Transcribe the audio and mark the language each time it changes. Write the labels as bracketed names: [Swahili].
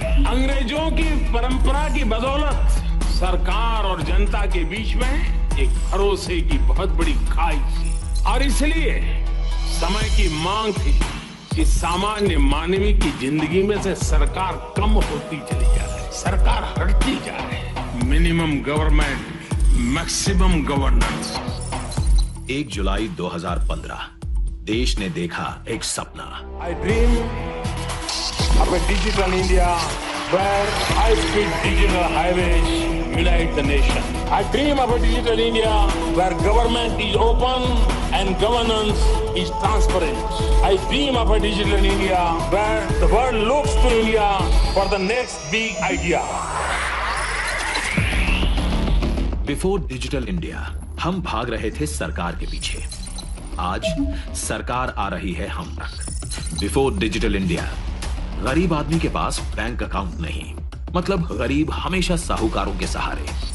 [Hindi] अंग्रेजों की परंपरा की बदौलत सरकार और जनता के बीच में एक भरोसे की बहुत बड़ी खाई थी और इसलिए समय की मांग थी कि सामान्य मानवीय की जिंदगी में से सरकार कम होती चली जा रही, सरकार हटती जा रही। [English] Minimum government, maximum governance. [Hindi] 1 जुलाई 2015 देश ने देखा एक सपना। [English] I dream of a digital India where high-speed digital highways unite the nation. I dream of a digital India where government is open and governance is transparent. I dream of a digital India where the world looks to India for the next big idea. Before digital India [Hindi] हम भाग रहे थे सरकार के पीछे। आज सरकार आ रही है हम तक। [English] before digital India [Hindi] गरीब आदमी के पास बैंक अकाउंट नहीं, मतलब गरीब हमेशा साहूकारों के सहारे।